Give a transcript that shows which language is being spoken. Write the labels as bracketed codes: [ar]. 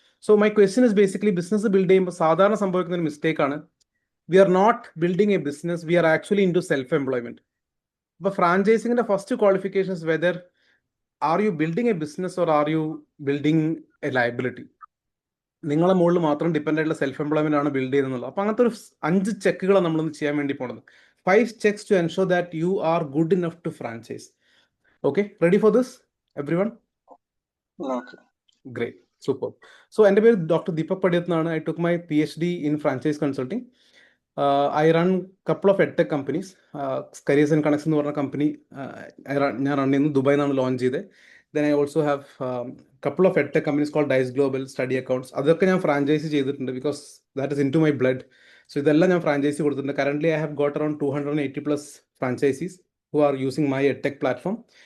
[en] so my question is basically, [ml] business build ചെയ്യുമ്പോൾ സാധാരണ സംഭവിക്കുന്ന ഒരു മിസ്റ്റേക്കാണ്, [en] We are not building a business, we are actually into self employment. അപ്പോൾ ഫ്രാഞ്ചൈസിങ്ങിന്റെ first qualifications whether are you building a business or are you building a liability. [ml] നിങ്ങളെ മുകളിൽ മാത്രം depend ആയിട്ടുള്ള self employment ആണ് ബിൽഡ് ചെയ്യുന്നുള്ളത്. അപ്പോൾ അങ്ങനത്തെ ഒരു 5 ചെക്കുകളാണ് നമ്മളൊന്ന് ചെയ്യാൻ വേണ്ടി പോകുന്നത്. [en] 5 checks to ensure that you are good enough to franchise. Okay, ready for this, everyone? Okay. Great, super. [ml] So എൻ്റെ പേര് ഡോക്ടർ ദീപക് പടിയത്ത് എന്നാണ്. [en] I took my PhD in franchise consulting. I run couple of edtech companies. [ml] Careers and Connects എന്ന് പറഞ്ഞ company ഞാൻ run ചെയ്യുന്നു. ദുബായിൽ നിന്നാണ് launch ചെയ്തത്. [en] Then I also have couple of edtech companies called Dice Global, Study Accounts. [ml] അതൊക്കെ ഞാൻ franchise ചെയ്തിട്ടുണ്ട്, [en] Because that is into my blood. [ml] So ഇതെല്ലാം ഞാൻ ഫ്രാഞ്ചൈസി കൊടുത്തിട്ടുണ്ട്. [en] Current I have got around 280+ franchisees who are using my edtech platform.